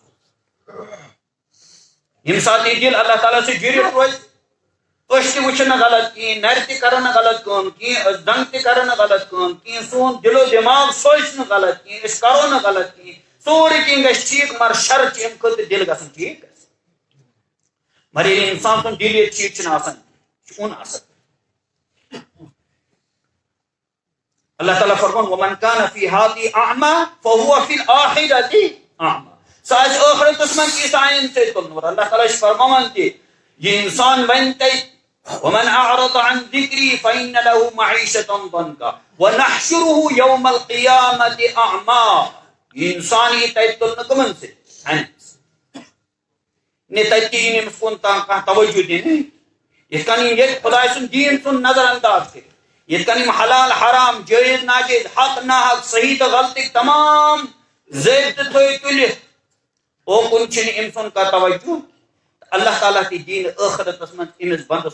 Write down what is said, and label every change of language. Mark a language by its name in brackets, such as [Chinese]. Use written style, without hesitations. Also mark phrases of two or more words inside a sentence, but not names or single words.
[Kashmiri] ییٚمہِ ساتہٕ یہِ دل اللہ تعالیٰ سۭتۍ جُڑِتھ روزِ أچھ تہِ وٕچھن نہٕ غلط کِہیٖنۍ نرِ تہِ کرن نہٕ غلط کٲم کِہیٖنۍ زنٛگ تہِ کرن نہٕ غلط کٲم کِہیٖنۍ سون دِلو دٮ۪ماغ سوچہِ نہٕ غلط کِہیٖنۍ أسۍ کرو نہٕ غلط کِہیٖنۍ سورُے کینٛہہ گژھِ ٹھیک مگر شرط چھِ امہِ خٲطرٕ دل گژھن ٹھیک مگر ییٚلہِ اِنسان سُنٛد دِل ییٚتہِ چھِ یہِ چھُنہٕ آسان یہِ چھُ اوٚن آسان اللہ تعالیٰ فرمان [Arabic] وَمَنْ كَانَ فِي هَذِهِ أَعْمَى فَهُوَ فِي الْآخِرَةِ أَعْمَى [Kashmiri] سُہ آسہِ ٲخرتس منٛز تہِ سانٮ۪ن سۭتۍ تُلنہٕ اللہ تعالیٰ چھُ فرماوان تہِ یہِ اِنسان وَنہِ تَتہِ [Arabic] وَمَنْ أَعْرَضَ عَنْ ذِكْرِي فَإِنَّ لَهُ مَعِيشَةً ضَنكًا وَنَحْشُرُهُ يَوْمَ الْقِيَامَةِ أَعْمَى [Kashmiri] یہِ اِنسان یی تَتہِ تُلنہٕ کٕمن سۭتۍ نے تَتہِ تہِ یی نہٕ أمِس کُن تام کانٛہہ توجہ دِنہٕ یِتھ کٔنۍ یِم ییٚتہِ خۄداے سُنٛد دیٖن ژھُن نظر انداز کٔرِتھ یِتھ کٔنۍ یِم حلال حرام جٲیز ناجٲیز حق ناحق صحیح تہٕ غلطٕکۍ تمام ضٲبطہٕ تھٲوِتھ تُلِتھ اوکُن چھِنہٕ أمۍ سُنٛد کانٛہہ توجہ اللہ تعالیٰ تہِ دِیہِ نہٕ ٲخرتس منٛز أمِس بنٛدس